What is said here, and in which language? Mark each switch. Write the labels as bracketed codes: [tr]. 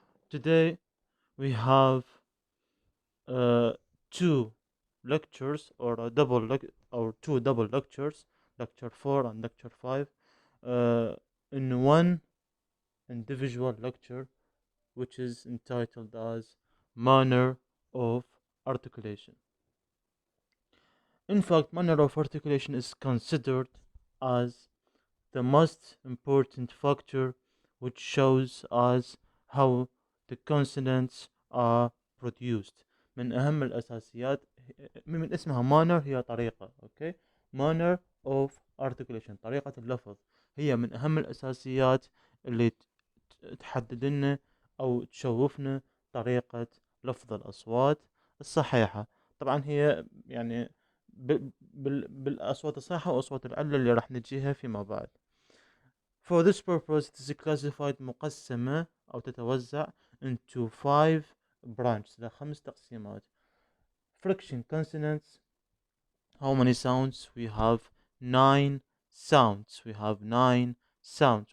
[en] Today, we have uh, two lectures or two double lectures, lecture 4 and lecture 5, uh, in one individual lecture, which is entitled as Manner of Articulation. In fact, manner of articulation is considered as the most important factor which shows us how the consonants are produced. [ar] من أهم الأساسيات من اسمها manner هي طريقة [en] okay manner of articulation [ar] طريقة اللفظ هي من أهم الأساسيات اللي تحدد لنا أو تشوفنا طريقة لفظ الأصوات الصحيحة. طبعا هي يعني بالأصوات الصحيحة وأصوات العلة اللي راح نجيها فيما بعد. [en] For this purpose it is classified [ar] مقسمة أو تتوزع [en] into 5 branches [ar] لخمس تقسيمات. [en] Friction consonants, how many sounds? We have 9 sounds. We have 9 sounds.